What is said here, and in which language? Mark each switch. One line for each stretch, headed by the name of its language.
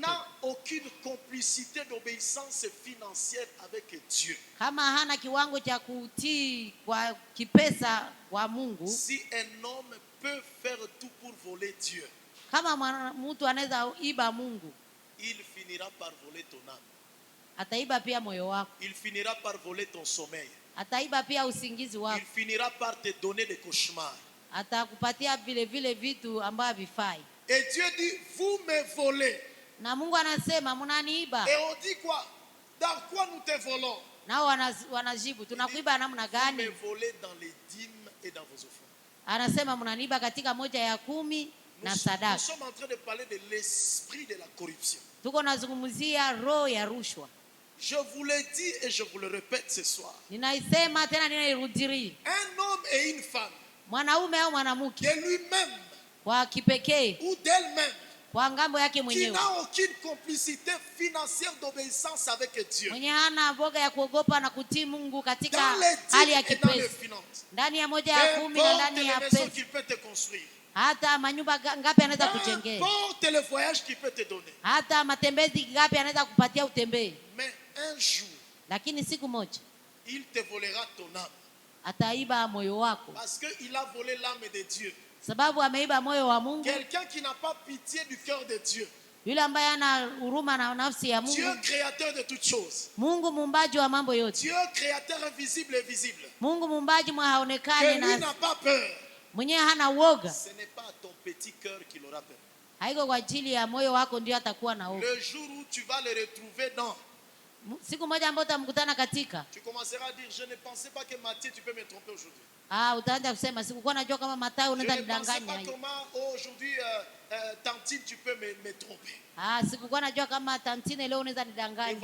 French: N'a aucune complicité d'obéissance financière avec Dieu.
Swahili: Kama hana kiwango cha kutii kwa kipesa kwa Mungu.
French: Si un homme peut faire tout pour voler Dieu.
Swahili: Kama mtu anaweza iba Mungu.
French: Il finira par voler ton âme.
Swahili: Ataiba pia moyo wako.
French: Il finira par voler ton sommeil.
Swahili: Ataiba pia usingizi wako.
French: Il finira par te donner des cauchemars.
Swahili: Atakupatia vile vile vitu ambavyo vifai.
French: Et Dieu dit, vous me volez.
Swahili: Na Mungu anasema mnaniiba.
French: Et on dit quoi? Dans quoi nous te volons?
Swahili: Nao wanajibu tunakuiba namna gani?
French: Vous me volez dans les dîmes et dans vos offrandes.
Swahili: Anasema mnaniiba katika moja ya 10 na sadaka.
French: Nous sommes en train de parler de l'esprit de la corruption.
Swahili: Tuko nazungumzia roho ya rushwa.
French: Je vous le dis et je vous le répète ce soir.
Swahili: Ninaisema tena ninairudia.
French: Un homme et une femme.
Swahili: Mwanaume au mwanamke.
French: De lui-même.
Swahili: Kwa kipekee.
French: Ou d'elle-même.
Swahili: Kwa ngambo yake
French: Qui
Swahili: mwenyewe.
French: n'a aucune complicité financière d'obéissance avec Dieu.
Swahili: Mwenye hana boga ya kuogopa na kutii Mungu katika hali ya kipesa. Ndani ya moja ya 10 na ndani ya pesa. Hata manyumba ngapi anaweza kujengea?
French: N'importe le voyage qu'il peut te donner.
Swahili: Hata matembezi ngapi anaweza kupatia utembee?
French: Mais un jour,
Swahili: lakini siku moja
French: il te volera ton âme.
Swahili: Ataiba moyo wako.
French: Parce que il a volé l'âme de Dieu.
Swahili: Sababu ameiba moyo wa Mungu.
French: Quelqu'un qui n'a pas pitié du cœur de Dieu.
Swahili: Yule ambaye ana huruma na nafsi ya Mungu.
French: Dieu créateur de toutes choses.
Swahili: Mungu muumbaji wa mambo yote.
French: Dieu créateur invisible et visible.
Swahili: Mungu muumbaji haonekani
French: na n'a pas peur.
Swahili: Mwenye hana woga.
French: Ce n'est pas ton petit cœur qu'il aura peur.
Swahili: Haiko kwa ajili ya moyo wako ndio atakuwa na woga.
French: Le jour où tu vas le retrouver dans
Swahili: siku moja ambapo utamkutana katika.
French: Tu commenceras à dire je ne pensais pas que Matthieu tu peux me tromper aujourd'hui.
Swahili: Utaanza kusema sikukuwa najua kama Mathayo unaweza nidanganya.
French: Je ne pensais pas comment aujourd'hui Tantine tu peux me tromper.
Swahili: Sikukuwa najua kama Tantine leo unaweza nidanganya.